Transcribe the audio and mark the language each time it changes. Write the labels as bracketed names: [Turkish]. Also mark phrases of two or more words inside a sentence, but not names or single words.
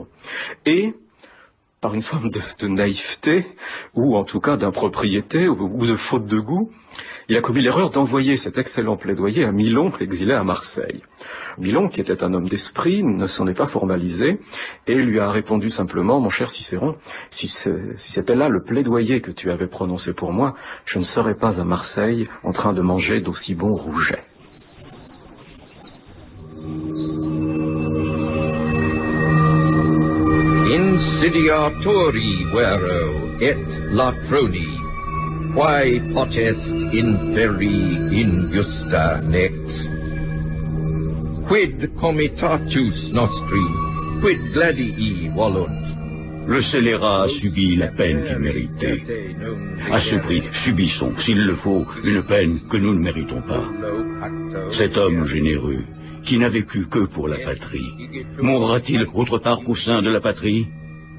[French] Et par une forme de naïveté, ou en tout cas d'impropriété, ou de faute de goût, il a commis l'erreur d'envoyer cet excellent plaidoyer à Milon, exilé à Marseille. Milon, qui était un homme d'esprit, ne s'en est pas formalisé, et lui a répondu simplement, « Mon cher Cicéron, si c'était là le plaidoyer que tu avais prononcé pour moi, je ne serais pas à Marseille en train de manger d'aussi bons rougets. » [Latin] Insidiatori vero et lacroni, quae potest inferi injusta nex. Quid comitatus nostri, quid gladii volunt. [French] Le scélérat a subi la peine qu'il méritait. À ce prix, subissons, s'il le faut, une peine que nous ne méritons pas. Cet homme généreux, qui n'a vécu que pour la patrie, mourra-t-il autre part qu'au sein de la patrie?